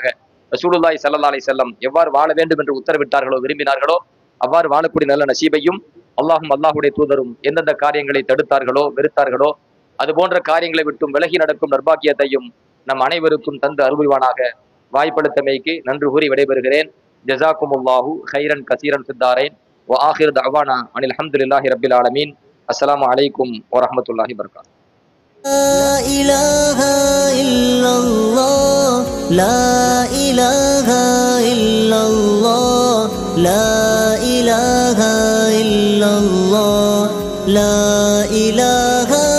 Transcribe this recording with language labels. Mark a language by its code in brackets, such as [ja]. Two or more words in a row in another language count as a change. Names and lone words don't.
[ta] ரசூலுல்லாஹி [ar] صلى الله عليه وسلم [ta] எவ்வாறு வாழ வேண்டும் என்று உத்தரவிட்டார்களோ, விரும்பினார்களோ அவ்வாறு வாழக்கூடிய நல்ல நசீபையும் அல்லாஹுடைய தூதரும் எந்தெந்த காரியங்களை தடுத்தார்களோ, வெறுத்தார்களோ அது போன்ற காரியங்களை விட்டும் விலகி நடக்கும் நர்பாக்கியத்தையும் நம் அனைவருக்கும் தந்து அருள்வானாக. வாய்ப்படுத்தமைக்கு நன்றி கூறி விடைபெறுகிறேன். [ar] جزاكم الله خيرا كثيرا في الدارين وآخر دعوانا أن الحمد لله رب العالمين. السلام عليكم ورحمة الله وبركاته. لا إله إلا الله لا إله إلا الله لا إله إلا الله لا إله